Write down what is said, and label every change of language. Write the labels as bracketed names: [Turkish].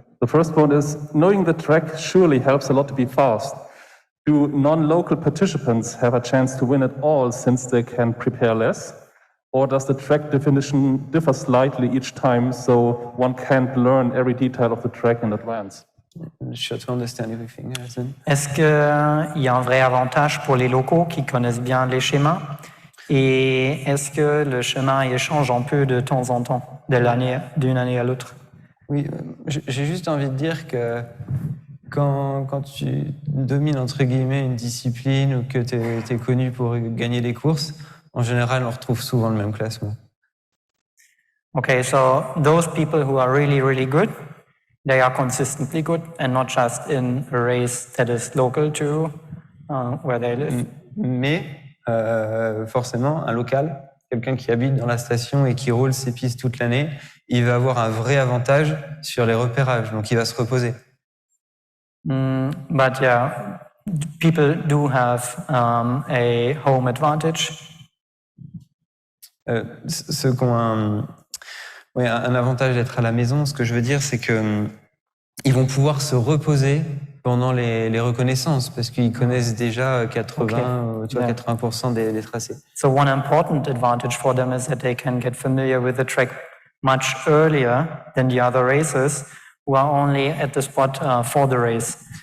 [English] The first one is, knowing the track surely helps a lot to be fast. Do non-local participants have a chance to win it all since they can prepare less? Or does the track definition differ slightly each time, so one can't learn every detail of the track in advance? Sure to understand everything. [French] Est-ce qu'il y a un vrai avantage pour les locaux qui connaissent bien les schémas? Et est-ce que le chemin il change un peu de temps en temps, d'une année à l'autre? Oui, j'ai juste envie de dire que quand tu domines entre guillemets une discipline ou que tu es connu pour gagner des courses, en général, on retrouve souvent le même classement. [English] Okay, so those people who are really, really good, they are consistently good and not just in a race that is local to where they live. [French] Mais forcément, un local, quelqu'un qui habite dans la station et qui roule ses pistes toute l'année, il va avoir un vrai avantage sur les repérages, donc il va se reposer. [English] But yeah, people do have a home advantage. [French] Ceux qui ont un avantage d'être à la maison, ce que je veux dire, c'est que ils vont pouvoir se reposer pendant les reconnaissances parce qu'ils connaissent déjà 80% des tracés. [English] So one important advantage for them is that they can get familiar with the track much earlier than the other racers who are only at the spot for the race.